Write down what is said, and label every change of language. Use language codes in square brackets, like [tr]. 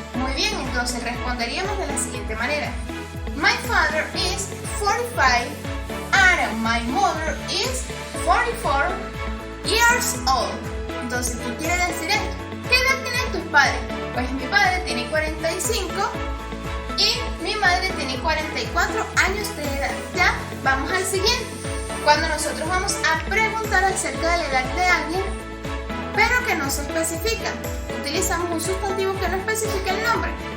[es] Muy bien, entonces responderíamos de la siguiente manera. [en] My father is 45 and my mother is 44 years old. [es] Entonces, ¿qué quiere decir esto? ¿Qué edad tienen tus padres? Pues mi padre tiene 45 y mi madre tiene 44 años de edad. Ya, vamos al siguiente. Cuando nosotros vamos a preguntar acerca de la edad de alguien, pero que no se especifica, utilizamos un sustantivo que no especifica el nombre.